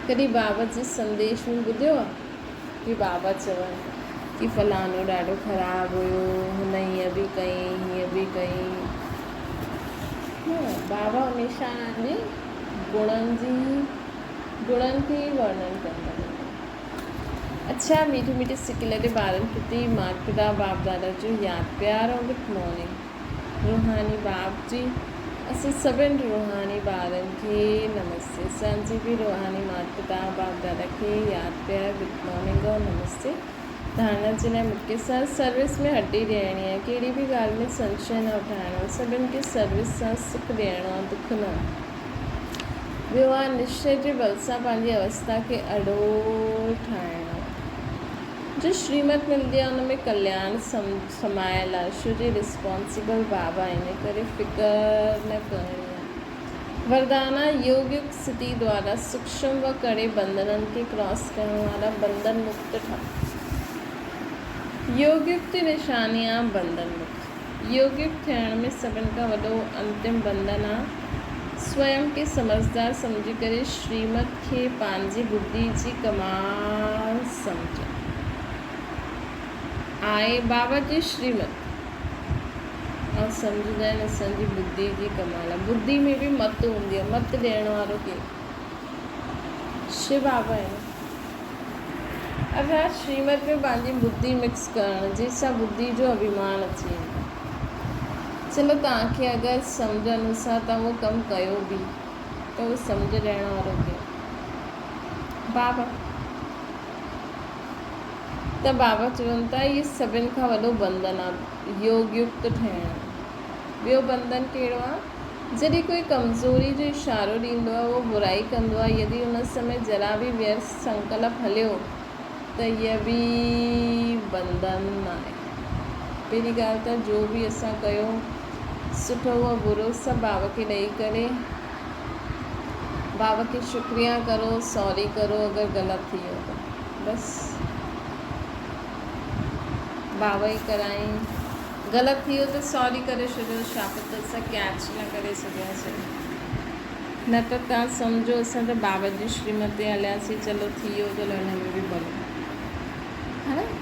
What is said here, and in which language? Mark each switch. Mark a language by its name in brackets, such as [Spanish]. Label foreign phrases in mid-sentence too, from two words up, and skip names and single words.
[Sindhi] कॾहिं बाबा जे संदेश में ॿुधियो आहे कि बाबा चवनि कि फलानो ॾाढो ख़राबु हुयो, हुन हीअं बि कई हीअं बि कई। बाबा हमेशह हुननि जे गुणनि खे ई वर्णन कंदा आहिनि। अच्छा, मीठे मीठे सिकिलरे ॿारनि प्रति माता पिता बाप दादा जो यादि प्यार और [English] good morning. [Sindhi] रूहानी बाप जी असां सभिनि रूहानी ॿारनि खे नमस्ते। असांजी बि रूहानी माता पिता बाप दादा खे यादि प्यार [English] good morning [Sindhi] और नमस्ते। धारणा जे लाइ मूंखे सर्विस में हड्डी ॾियणी आहे। कहिड़ी बि ॻाल्हि में संशय न उठाइणो आहे। सभिनि खे सर्विस सां सुख ॾियणो आहे, दुख न। ॿियो आहे निश्चय जे बल सां पंहिंजी अवस्था खे अॾोल ठाहिणो। जो श्रीमत मिलंदी आहे उन में कल्याण समायल आहे। छो जे रिस्पॉन्सिबल बाबा इन करे फ़िक्र न करणी आहे। वरदाना योग युक्त स्थिति द्वारा सूक्ष्म व कड़े बंधननि खे क्रॉस करण वारा बंधन मुक्त ठा। योग युक्त निशानी आहे बंधन मुक्त। योग युक्त थियण में सभिनि खां वॾो अंतिम बंधन आहे स्वयं के समझदार समझी करे श्रीमत खे पंहिंजी बुद्धि जी कमाल समझ आए बाबा जी श्रीमत और सम्झंदा आहिनि असांजी बुद्धि जी कमाल आहे। बुद्धि में बि मत हूंदी आहे, मत ॾियण वारो केरु शिव बाबा आहिनि। अर्थात श्रीमत में पंहिंजी बुद्धि मिक्स करणु जंहिंसां बुद्धि जो अभिमान अची वेंदो। चलो तव्हांखे अगरि सम्झ अनुसार तव्हां उहो कमु कयो बि त उहो सम्झ ॾियण वारो केरु बाबा। त बाबा चवनि था इहे सभिनि खां वॾो बंधन आहे योग युक्त ठहिणु। ॿियो बंधन कहिड़ो आहे? जॾहिं कोई कमज़ोरी जो इशारो ॾींदो आहे, उहो बुराई कंदो आहे, यदि उन समय जरा बि व्यर्थ संकल्प हलियो त इहा बि बंधन आहे। पहिरीं ॻाल्हि त जो बि असां कयो सुठो उहो बुरो सभु बाबा खे ॾेई करे बाबा खे शुक्रिया करो, सॉरी करो अगरि ग़लति थी वियो त बसि बाबा ई कराई। ग़लति थी वियो त सॉरी करे छॾियो, शापत असां कैच न करे सघियासीं। न त तव्हां सम्झो असां त बाबा जी श्रीमत ते हलियासीं, चलो थी वियो त हुन में बि भलो है न।